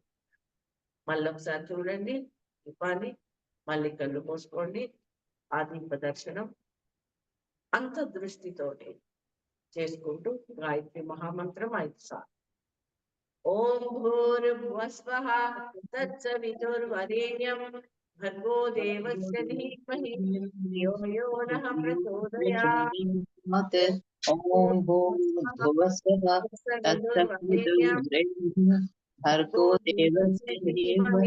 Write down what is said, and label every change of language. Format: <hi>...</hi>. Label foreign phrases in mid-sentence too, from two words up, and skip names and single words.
<te>మళ్ళీ ఒకసారి చూడండి దీపాన్ని, మళ్ళీ కళ్ళు మూసుకోండి. ఆ దీప దర్శనం అంత దృష్టితోటి చేసుకుంటూ గాయత్రి మహామంత్రం 5 సార్లు.</te> <sa>ఓం భూర్భువస్వః తత్సవితుర్వరేణ్యం భర్గో దేవస్య ధీమహి ధియో యో నః ప్రచోదయాత్. ఓం భూర్భువస్వః తత్సవితుర్వరేణ్యం భర్గో దేవస్య ధీమహి</sa>